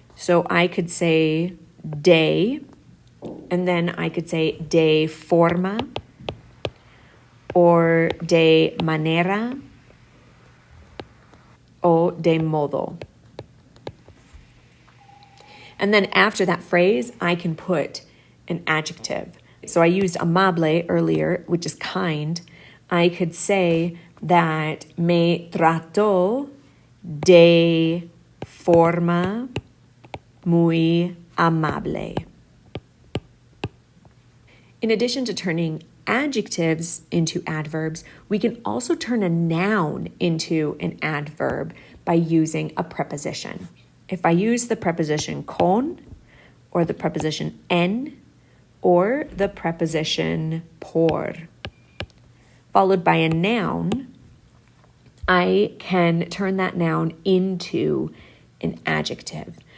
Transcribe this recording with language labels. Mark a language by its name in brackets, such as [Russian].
[English] So I could say de, and then I could say [Spanish] de forma, or de manera, o de modo. [English] And then after that phrase, I can put an adjective. So I used amable earlier, which is kind. I could say that [Spanish] me trató de forma muy amable. [English] In addition to turning adjectives into adverbs, we can also turn a noun into an adverb by using a preposition. If I use the preposition con, or the preposition en, or the preposition por, followed by a noun, I can turn that noun into an adjective.